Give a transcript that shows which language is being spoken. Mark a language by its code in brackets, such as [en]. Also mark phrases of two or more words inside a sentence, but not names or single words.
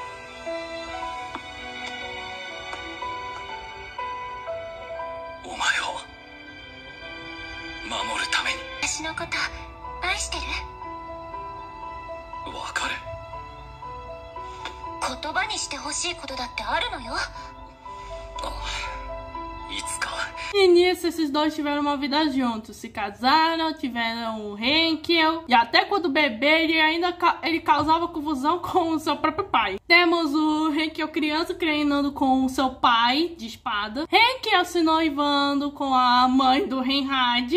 [ja] お前を守るために。私のこと愛してる？わかる。言葉にしてほしいことだってあるのよ。いつか。 [pt] E nisso, esses dois tiveram uma vida juntos. Se casaram, tiveram um Henkel. E até quando bebê, ele causava confusão com o seu próprio pai. Temos o Henkel criança treinando com o seu pai de espada. Henkel se noivando com a mãe do Reinhard.